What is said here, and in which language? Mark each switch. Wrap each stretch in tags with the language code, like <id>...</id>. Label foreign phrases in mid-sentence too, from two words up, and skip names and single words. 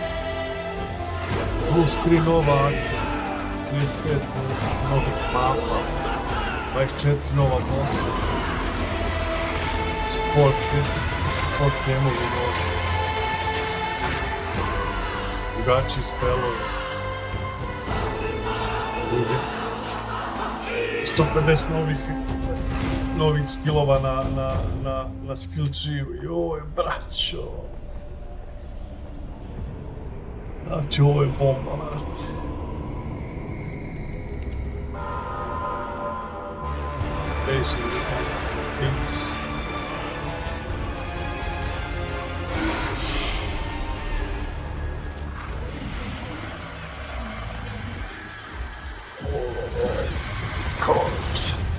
<sr>Plus 3 nova akta, 35 novih mapa, 24 nova bossa, support temovi novi, drugačiji spelovi, 150 novih skillova na</sr> <en>skill tree-</en> <sr>u. Joj, braćo. Znači, ovo je bomba, vrati.</sr> <en>Basically, things. Court.</en>